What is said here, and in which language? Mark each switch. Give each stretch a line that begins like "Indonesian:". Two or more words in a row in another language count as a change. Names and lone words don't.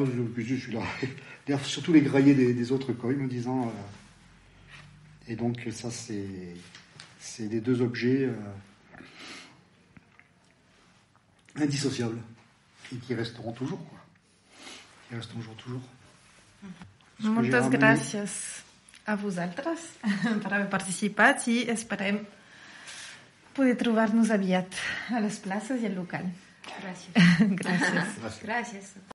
French: Je suis là. D'ailleurs, surtout les graillés des autres coins me disant et donc ça c'est les deux objets indissociables et qui resteront toujours, quoi. Qui resteront toujours.
Catalan: Moltes gràcies a vosaltres per haver participat i esperem poder trobar-nos aviat a les places i al local. Gràcies. Gràcies. Gràcies.